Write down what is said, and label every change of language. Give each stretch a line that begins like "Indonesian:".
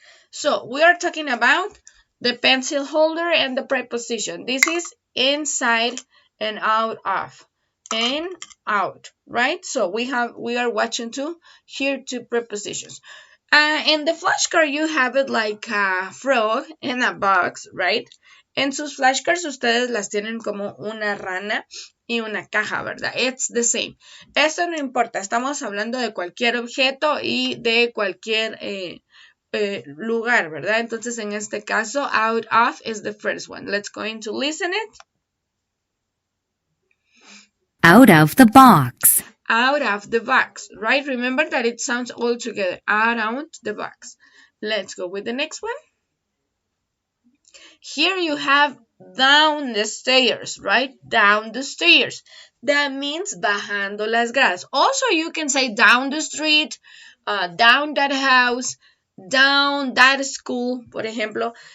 English: So we are talking about the pencil holder and the preposition. This is inside and out of. And out, right? So we are watching here two prepositions. In the flashcard you have it like a frog in a box, right?
Spanish: En sus flashcards ustedes las tienen como una rana y una caja, ¿verdad?
English: It's the same.
Spanish: Esto no importa, estamos hablando de cualquier objeto y de cualquier lugar, ¿verdad? Entonces en este caso,
English: out of is the first one. Let's go into listen it. Out of the box. Out of the box, right? Remember that it sounds all together. Out of the box. Let's go with the next one. Here you have down the stairs, right? Down the stairs. That means
Spanish: bajando las gradas.
English: Also, you can say down the street, down that house, down that school,
Spanish: por ejemplo.